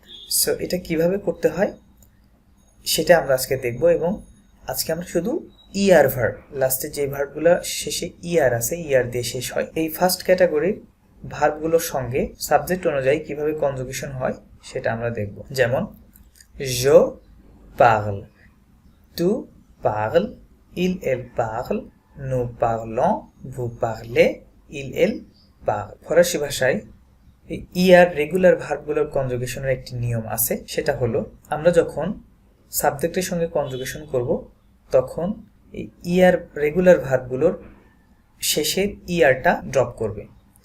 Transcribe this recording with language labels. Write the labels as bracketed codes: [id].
[bn] So এটা কিভাবে করতে হয় সেটা আমরা আজকে দেখব। এবং আজকে আমরা শুধু ইআর ভার্ব, লাস্টে যে ভার্বগুলো শেষে ইআর আছে, ইআর দিয়ে শেষ হয়, এই ফার্স্ট ক্যাটাগরির ভার্বগুলোর সঙ্গে সাবজেক্ট অনুযায়ী কিভাবে কনজুগেশন হয় সেটা আমরা দেখব। [fr] যেমন je parle, tu parles, il elle parle, nous parlons, vous parlez, il elle parle। [bn] ফরাসি ভাষায় ইআর রেগুলার ভার্বগুলোর কনজুগেশনের একটি নিয়ম আছে, সেটা হলো আমরা যখন সাবজেক্টের সঙ্গে কনজুগেশন করব তখন এই ইআর রেগুলার ভার্বগুলোর শেষের ইআরটা ড্রপ করবে।